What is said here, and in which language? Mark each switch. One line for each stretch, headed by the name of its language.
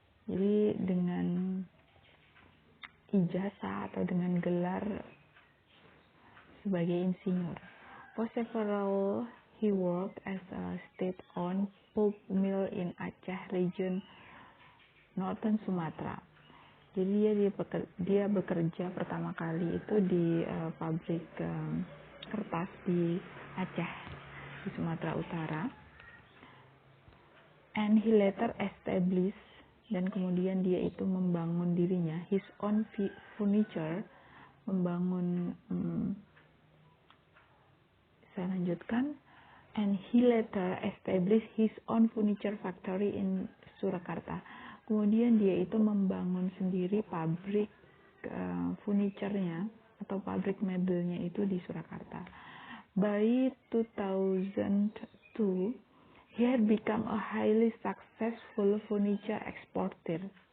Indonesian: Jadi dengan ijazah atau dengan gelar sebagai insinyur.
English: For several, he worked as a state-owned pulp mill in Aceh region, Northern Sumatra.
Indonesian: Jadi dia bekerja pertama kali itu di pabrik kertas di Aceh, di Sumatera Utara.
English: And he later established,
Indonesian: dan kemudian dia itu membangun dirinya,
English: his own furniture,
Indonesian: membangun, saya lanjutkan,
English: and he later established his own furniture factory in Surakarta.
Indonesian: Kemudian dia itu membangun sendiri pabrik furniture-nya atau pabrik mebelnya itu di Surakarta.
English: By 2002, he had become a highly successful furniture exporter.